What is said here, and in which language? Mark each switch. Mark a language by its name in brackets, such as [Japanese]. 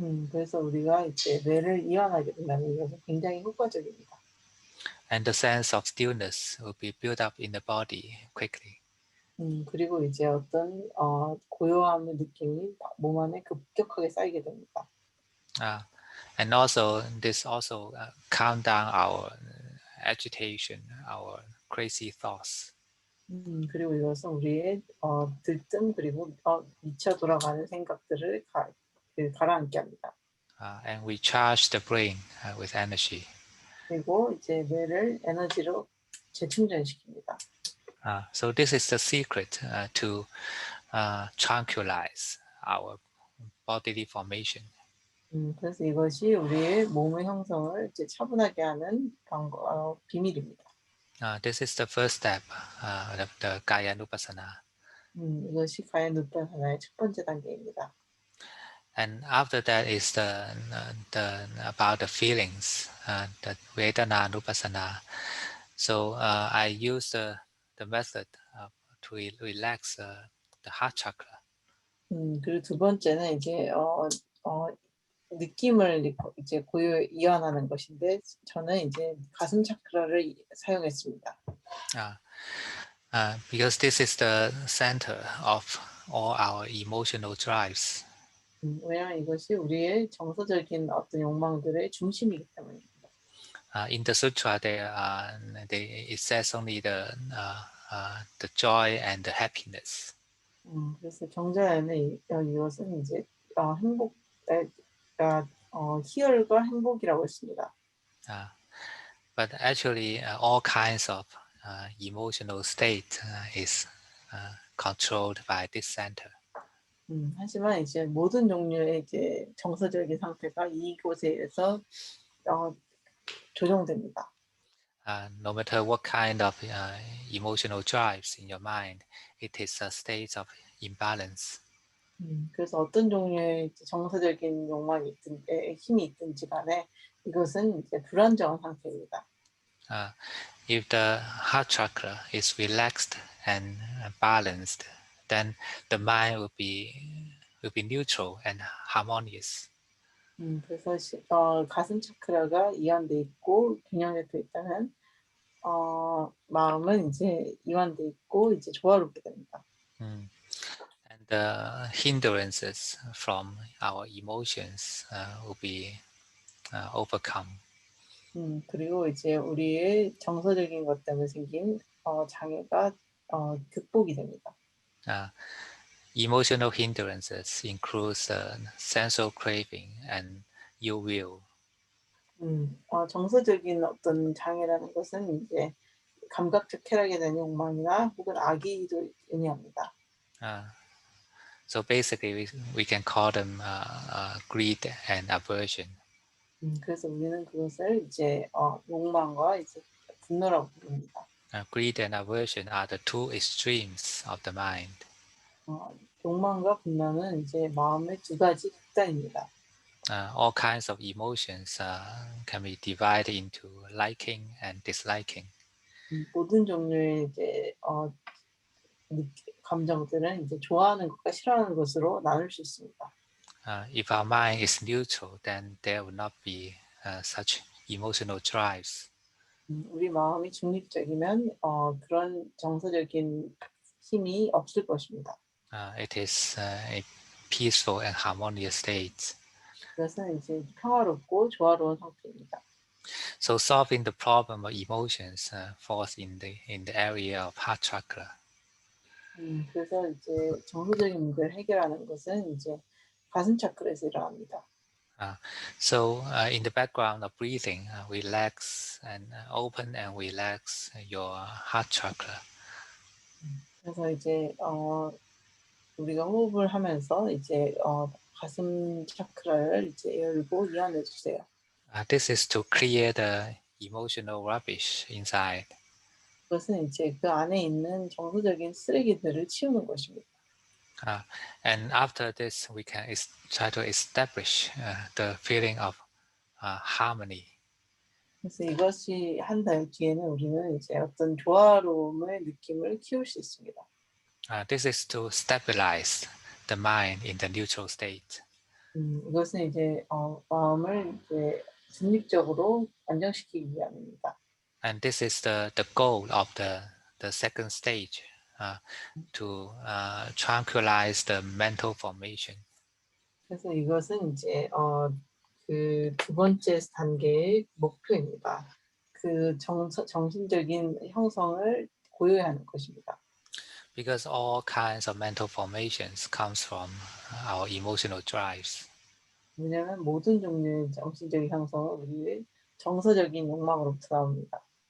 [Korean] 그래서 우리가 이제 뇌를 이완하게 된다면 이것은 굉장히 효과적입니다. [English] And the sense of stillness will be built up in the body quickly. [Korean] 그리고 이제 어떤 고요함의 느낌이 몸 안에 급격하게 쌓이게 됩니다. [English] And also this also calm down our agitation, our crazy thoughts. [Korean] 그리고 이것은 우리의 들뜸 그리고 미쳐 돌아가는 생각들을 가라앉게 합니다. [English] And we charge the brain with energy. [Korean] 그리고 이제 뇌를 에너지로 재충전시킵니다. [English] So this is the secret to tranquilize our bodily formation. [Korean] 그래서 이것이 우리의 몸의 형성을 이제 차분하게 하는 비밀입니다. [English] This is the first step, the Kaya Nupassana. [Korean] 이것이 가야 누파사나의 첫 번째 단계입니다. [English] And after that is about the feelings, the Vedana Nupassana. So I use the method to relax the heart chakra. [Korean] 그리고 두 번째는 이제 느낌을 이제 이완하는 것인데 저는 이제 가슴 차크라를 사용했습니다. [English] Because this is the center of all our emotional drives. [Korean] 왜냐하면 이것이 우리의 정서적인 어떤 욕망들의 중심이기 때문입니다. [English] In the sutra, it says only the joy and the happiness. [Korean] 그래서 정자에는 이것은 이제 행복, 희열과 행복이라고 했습니다. [English] But actually, all kinds of emotional state is controlled by this center. [Korean] 하지만 이제 모든 종류의 이제 정서적인 상태가 이곳에서 조정됩니다. [English] No matter what kind of emotional drives in your mind, it is a state of imbalance. [Korean] 그래서 어떤 종류의 이제 정서적인 욕망이 힘이 있든지 간에 이것은 이제 불안정한 상태입니다. [English] If the heart chakra is relaxed and balanced, then the mind will be neutral and harmonious. [Korean] 그래서 가슴 차크라가 이완돼 있고 균형돼 있다면 마음은 이제 이완돼 있고 이제 조화롭게 됩니다. [English] And the hindrances from our emotions will be overcome. [Korean] 그리고 이제 우리의 정서적인 것 때문에 생긴 장애가 극복이 됩니다. [English] Emotional hindrances includes sensual craving and ill will. [Korean] 정서적인 어떤 장애라는 것은 이제 감각적 쾌락에 대한 욕망이나 혹은 악의도 의미합니다. [English] So basically, we can call them greed and aversion. [Korean] 그래서 우리는 그것을 이제 욕망과 이제 분노라고 부릅니다. [English] Greed and aversion are the two extremes of the mind. [Korean] 욕망과 분노는 이제 마음의 두 가지 극단입니다. [English] All kinds of emotions can be divided into liking and disliking. [Korean] 모든 종류의 이제 감정들은 이제 좋아하는 것과 싫어하는 것으로 나눌 수 있습니다. [English] If our mind is neutral, then there will not be such emotional drives. [Korean] 우리 마음이 중립적이면 그런 정서적인 힘이 없을 것입니다. [English] It is a peaceful and harmonious state. [Korean] 그것은 이제 평화롭고 조화로운 상태입니다. [English] So solving the problem of emotions falls in the area of heart chakra. [Korean] 그래서 이제 정서적인 문제를 해결하는 것은 이제 가슴 차크라에서 일어납니다. [English] So in the background of breathing, relax and open and relax your heart chakra. [Korean] 그래서 이제 우리가 호흡을 하면서 이제 가슴 차크라를 이제 열고 이완해 주세요. [English] This is to clear the emotional rubbish inside. [Korean] 그것은 이제 그 안에 있는 정서적인 쓰레기들을 치우는 것입니다. [English] And after this, we can try to establish the feeling of harmony. [Korean] 그래서 이것이 한 달 뒤에는 우리는 이제 어떤 조화로움의 느낌을 키울 수 있습니다. [English] This is to stabilize the mind in the neutral state. [Korean] 이것은 이제 마음을 이제 중립적으로 안정시키기 위함입니다. [English] And this is the goal of the second stage, to tranquilize the mental formation. [Korean] 그래서 이것은 이제 그 두 번째 단계의 목표입니다. 그 정신적인 형성을 고요하는 것입니다. [English] Because all kinds of mental formations comes from our emotional drives. [Korean] 왜냐하면 모든 종류의 정신적인 형성은 우리의 정서적인 욕망으로부터 나옵니다.